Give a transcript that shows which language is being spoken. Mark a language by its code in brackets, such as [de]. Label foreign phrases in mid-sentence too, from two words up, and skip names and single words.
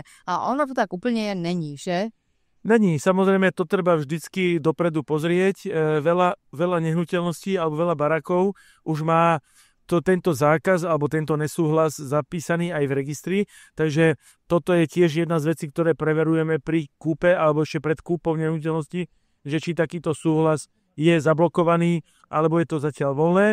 [cs] A ono to tak úplně není, že? Není, [sk] samozrejme to treba vždycky dopredu pozrieť. Veľa nehnuteľností alebo veľa barakov už má tento zákaz alebo tento nesúhlas zapísaný aj v registri, takže toto je tiež jedna z vecí, ktoré preverujeme pri kúpe alebo ešte pred kúpou nehnuteľnosti, že či takýto súhlas je zablokovaný alebo je to zatiaľ voľné.